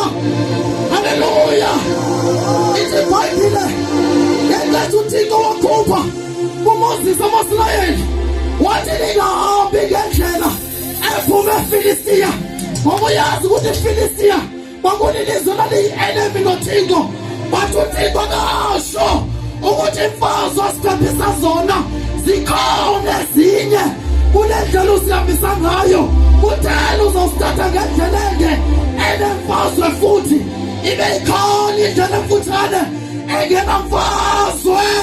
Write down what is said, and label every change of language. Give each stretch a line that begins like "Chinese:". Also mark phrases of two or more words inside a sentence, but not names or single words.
Xhosa: Haleluya. Ithi iBhayibhile ngenkathi uThixo wakhupha uMoses ama-Israyeli wathi lingahambi ngendlela ephuma eFilistiya, ngoba uyazi ukuthi iFilistiya kwakulilizwe laliyi-enemy noThixo. But uThixo kasho ukuthi imfazwe asiphephisa zona zikhona ezinye kule ndlela usihambisa ngayo. Kutheni uzosithatha ngendlela enge enemfazwe futhi ibe ikhona indlela emfutshane engenamfazwe?